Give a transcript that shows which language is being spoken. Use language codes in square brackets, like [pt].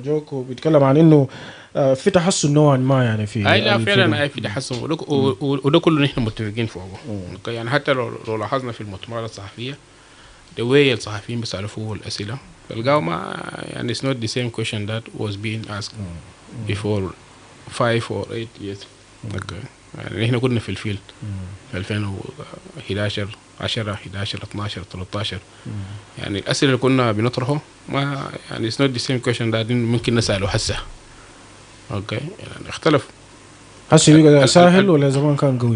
[ar] استاذ مجوك وبيتكلم عن انه في تحسن نوعا ما يعني في اي لا فعلا في تحسن وده كله نحن متفقين فوقه. يعني حتى لو لاحظنا في المؤتمرات الصحفيه [en] the way [ar] الصحفيين بيسالوا فوق الاسئله تلقاو ما يعني [en] it's not the same question that was being asked before 5 or 8 years. [ar] يعني احنا كنا في الفيلد في 2011 10 11 12 13 يعني الاسئله اللي كنا بنطرحه ما يعني [en] it's not the same question that [ar] ممكن نساله هسه. اوكي. يعني اختلف. هسه بقى سهل ولا زمان كان قوي؟